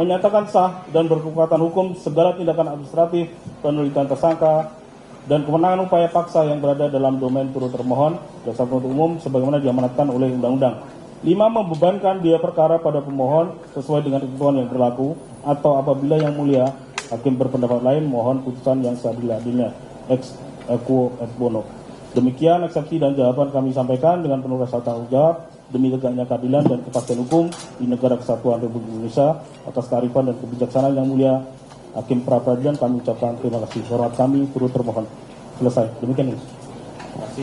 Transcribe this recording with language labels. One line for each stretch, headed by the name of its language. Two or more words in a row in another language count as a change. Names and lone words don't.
Indonesian: Menyatakan sah dan berkekuatan hukum segala tindakan administratif penelitian tersangka dan kewenangan upaya paksa yang berada dalam domain turut termohon jaksa penuntut umum sebagaimana diamanatkan oleh undang-undang. 5. Membebankan biaya perkara pada pemohon sesuai dengan ketentuan yang berlaku, atau apabila Yang Mulia Hakim berpendapat lain, mohon putusan yang seadil-adilnya
Latin: ex equo et bono.
Indonesian: Demikian eksepsi dan jawaban kami sampaikan dengan penuh rasa tanggung jawab demi tegaknya keadilan dan kepastian hukum di negara kesatuan Republik Indonesia. Atas kearifan dan kebijaksanaan Yang Mulia Hakim Pra-Peradilan, kami ucapkan terima kasih. Hormat kami turut termohon. Selesai. Demikian ini. Terima kasih.